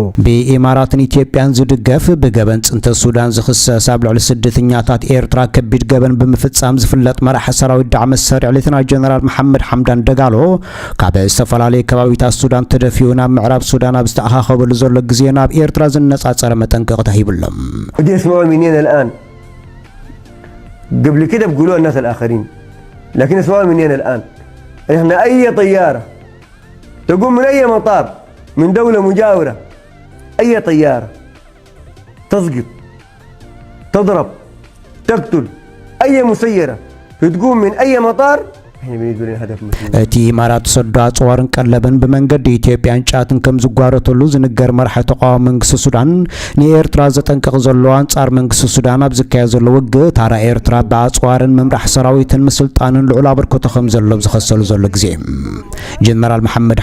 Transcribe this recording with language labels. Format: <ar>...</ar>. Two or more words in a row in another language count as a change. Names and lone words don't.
<ti>ብኢማራትን ኢትዮጵያን ዝድገፍ ብገበን ጽንተ ሱዳን ዝኽሰስ ኣብ ልዕሊ ስደተኛታት ኤርትራ ከቢድ ገበን ብምፍጻም ዝፍለጥ መራሒ ሰራዊት ዳዕመ ሰሪዕ ሌተናል ጀነራል መሐመድ ሐምዳን ደጋሎ ካብ ዝተፈላለዩ ከባቢታት ሱዳን ተደፊኡ ናብ ምዕራብ ሱዳን ኣብ ዝተኣኻኸበሉ ዘሎ ግዜ ናብ ኤርትራ ዝነጻጸረ መጠንቀቕታ ሂብሎም</ti> <ar>ودي اسمعوا منين الآن قبل كده بيقولوا الناس الآخرين لكن اسمعوا منين الآن احنا أي طيارة تقوم من أي مطار من دولة مجاورة أي طيارة تسقط تضرب تقتل أي مسيرة تقوم من أي مطار</ar> <ti>እቲ ኢማራት ሰዶ አጽዋርን ቀለበን በመንገድ ኢትዮጵያን ጫትን ከም ዝጓረተሉ ዝንገር መራሒ ተቃዋሚ መንግስት ሱዳን ንኤርትራ ዘጠንቀቕ ዘሎ አንጻር መንግስት ሱዳን ኣብ ዝካየድ ዘሎ ውግእ ታራ ኤርትራ በአጽዋርን መምራሕ ሰራዊትን ምስልጣንን ልዑል አበርክቶ ከም ዘሎ ዝኸሰሉ ዘሎ ግዜ ጀነራል መሐመድ</ti>